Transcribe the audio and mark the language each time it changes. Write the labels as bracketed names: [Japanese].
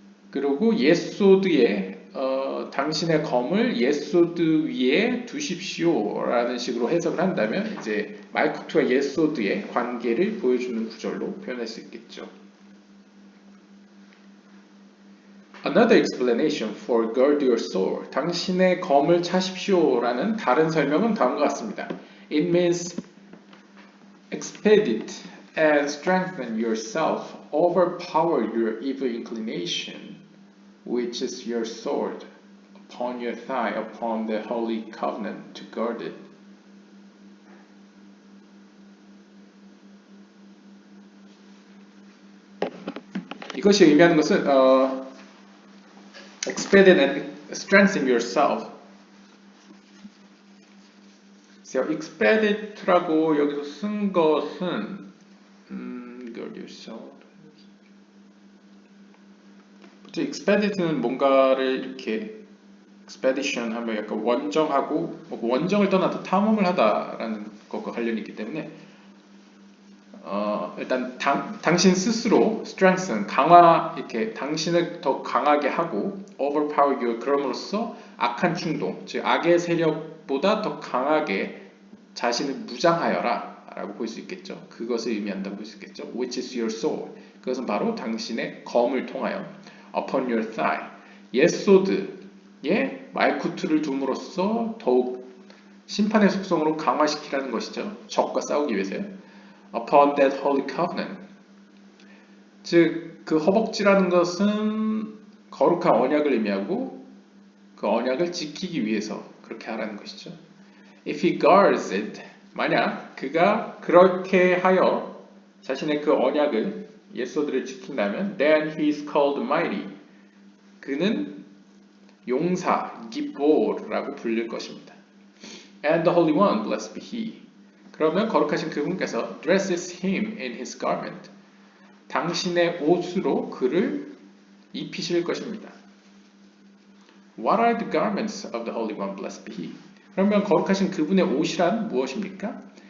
[Korean] 그리고 예소드에 당신의 검을 예소드 위에 두십시오 라는 식으로 해석을 한다면 이제 말쿠트와 예소드의 관계를 보여주는 구절로 표현할 수 있겠죠. [English] Another explanation for gird your sword. [Korean] 당신의 검을 차십시오 라는 다른 설명은 다음과 같습니다. [English] It means expedite and strengthen yourself, overpower your evil inclination, which is your sword, upon your thigh, upon the holy covenant to guard it. [Korean] 이것이 의미하는 것은 [English] expedite and strengthen yourself. [Korean] expedite라고 여기서 쓴 것은 [English] guard yourself. [Korean] expedite는 뭔가를 이렇게 expedition 하면 약간 원정하고 원정을 떠나서 탐험을 하다라는 것과 관련이 있기 때문에 일단 당신 스스로 strengthen 이렇게 당신을 더 강하게 하고 [English] overpower you [Korean] 그럼으로써 악한 충동 즉 악의 세력보다 더 강하게 자신을 무장하여라 라고 볼 수 있겠죠. 그것을 의미한다고 볼 수 있겠죠. [English] Which is your sword. [Korean] 그것은 바로 당신의 검을 통하여 [English] upon your thigh. [Korean] 옛소드에 말쿠트를 둠으로써 더욱 심판의 속성으로 강화시키라는 것이죠. 적과 싸우기 위해서요. [English] Upon that holy covenant. [Korean] 즉 그 허벅지라는 것은 거룩한 언약을 의미하고 그 언약을 지키기 위해서 그렇게 하라는 것이죠. [English] If he guards it, [Korean] 만약 그가 그렇게 하여 자신의 그 언약을 예소들을 지킨다면 [English] then he is called mighty. [Korean] 그는 용사, 기보라고 불릴 것입니다. [English] And the Holy One, blessed be he. [Korean] 그러면 거룩하신 그분께서 [English] dresses him in his garment. [Korean] 당신의 옷으로 그를 입히실 것입니다. [English] What are the garments of the Holy One, blessed be he? [Korean] 그러면 거룩하신 그분의 옷이란 무엇입니까?